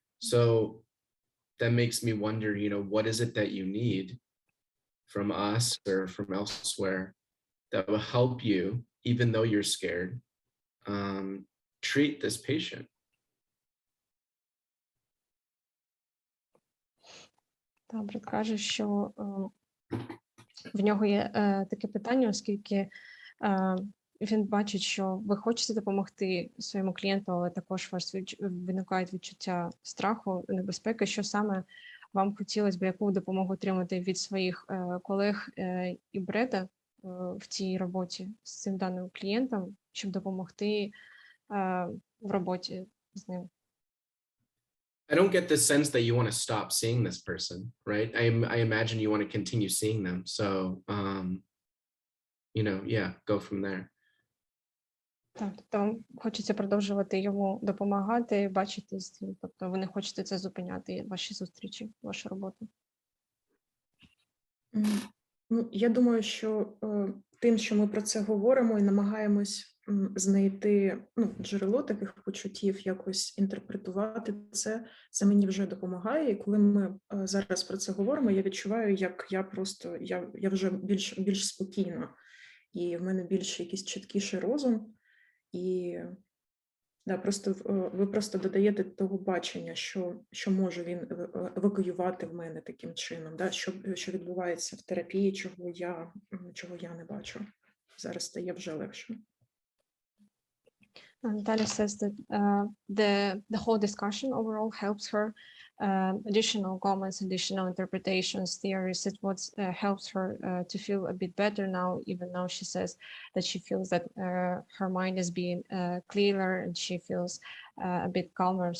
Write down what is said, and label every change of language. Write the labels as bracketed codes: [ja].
[en] So that makes me wonder, what is it that you need from us or from elsewhere that will help you, even though you're scared, treat this patient. [uk] Бред каже, що в нього є таке питання, оскільки він бачить, що ви хочете допомогти своєму клієнту, але також у вас виникають відчуття страху, небезпеки, що саме вам хотілося б, яку допомогу отримати від своїх колег і Бреда в цій роботі з цим даним клієнтом, щоб допомогти в роботі з ним. [en] I don't get the sense that you want to stop seeing this person, right? I imagine you want to continue seeing them. So, yeah, go from there. [uk] Так, тобто вам хочеться продовжувати йому допомагати, бачити з цим. Тобто ви не хочете це зупиняти, ваші зустрічі, вашу роботу. Ну, я думаю, що тим, що ми про це говоримо і намагаємось знайти джерело таких почуттів, якось інтерпретувати це мені вже допомагає. І коли ми зараз про це говоримо, я відчуваю, як я вже більш спокійна, і в мене більш якийсь чіткіший розум. І ви просто додаєте того бачення, що може він евакуювати в мене таким чином, що відбувається в терапії, чого я не бачу. Зараз стає вже легше. [en] Natalia says that the whole discussion overall helps her. Additional comments, additional interpretations, theories, it what helps her to feel a bit better now, even though she says that she feels that her mind is being clearer and she feels a bit calmer.